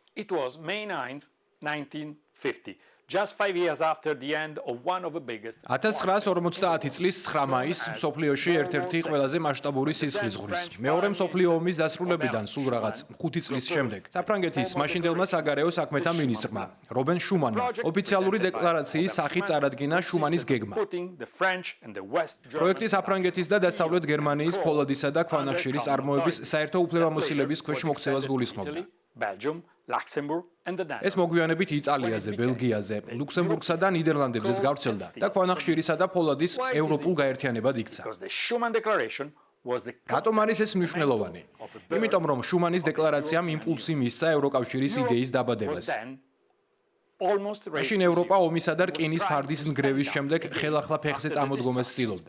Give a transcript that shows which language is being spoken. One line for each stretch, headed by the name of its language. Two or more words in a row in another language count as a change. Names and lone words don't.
English: It was May 9th, 1950. Just 5 years after the end of one of the biggest
Georgian: 1950 წლის 9 მაისს მსოფლიოში ერთ-ერთი ყველაზე მასშტაბური სისხლის ღურის. მეორე მსოფლიო ომის დასრულებიდან სულ რაღაც 5 წლის შემდეგ საფრანგეთის მაშინდელმა საგარეო საქმეთა მინისტრმა რობენ შუმანმა ოფიციალური დეკლარაციის სახით წარადგინა შუმანის გეგმა. პროექტი საფრანგეთის და დასავლეთ გერმანიის ფოლადისა და ქვანახშირის წარმოების საერთო უფლებამოსილების ქვეშ მოქცევას გულისხმობდა.
English: Belgium, Luxembourg and the Netherlands.
Georgian: ეს მოგვიანებით იტალიაზე, ბელგიაზე, ლუქსემბურგსა და ნიდერლანდებზეც გავრცელდა და ქვანახშირისა და ფოლადის ევროპულ გაერთიანებად იქცა. რატომ არის ეს მნიშვნელოვანი? იმიტომ რომ შუმანის დეკლარაციამ იმპულსი მისცა ევროკავშირის იდეის დაბადებას. მაშინ ევროპა ომისა და რკინის ფარდის ნგრევის შემდეგ ხელახლა ფეხზე წამოდგომას ცდილობდა.